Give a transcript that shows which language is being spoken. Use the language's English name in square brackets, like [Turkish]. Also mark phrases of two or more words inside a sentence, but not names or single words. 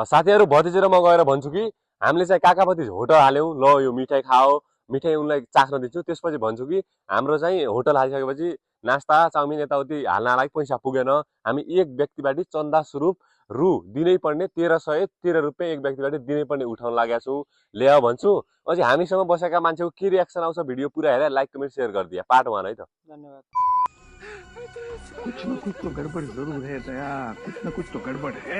[Nepali] साथीहरु भतिजेरोमा गएर भन्छु कि हामीले चाहिँ काकापति होटल हाल्यौं ल यो मिठाई खाओ मिठाई उनलाई चाख्न दिन्छु त्यसपछि भन्छु कि हाम्रो चाहिँ होटल हालिसकेपछि नास्ता चाउमिन यताउति हाल्न लागि पैसा पुगेन हामी एक व्यक्तिबाट चन्दा स्वरूप रु दिनै पर्ने 1313 रुपैयाँ एक व्यक्तिबाट दिनै पर्ने उठाउन लागेका छौं ल्याऊ भन्छु अझै हामीसँग बसेका मान्छेको के रियाक्सन आउँछ भिडियो पुरा हेरेर [English] like comment share [Nepali] गरिदिया पार्ट 1 है त धन्यवाद [Hindi] कुछ न कुछ तो गड़बड़ जरूर है दया कुछ न कुछ तो गड़बड़ है